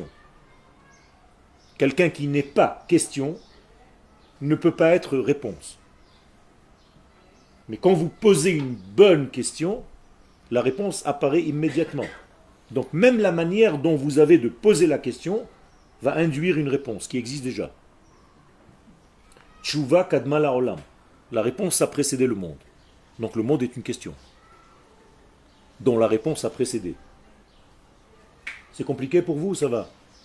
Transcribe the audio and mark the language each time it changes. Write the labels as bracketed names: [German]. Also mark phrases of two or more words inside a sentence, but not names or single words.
[French] Quelqu'un qui n'est pas question ne peut pas être réponse. Mais quand vous posez une bonne question, la réponse apparaît immédiatement. Donc même la manière dont vous avez de poser la question va induire une réponse qui existe déjà. [Hebrew] תשובה קדמה לעולם. [French] La réponse a précédé le monde. Donc le monde est une question dont la réponse a précédé. C'est compliqué pour vous ou ça va?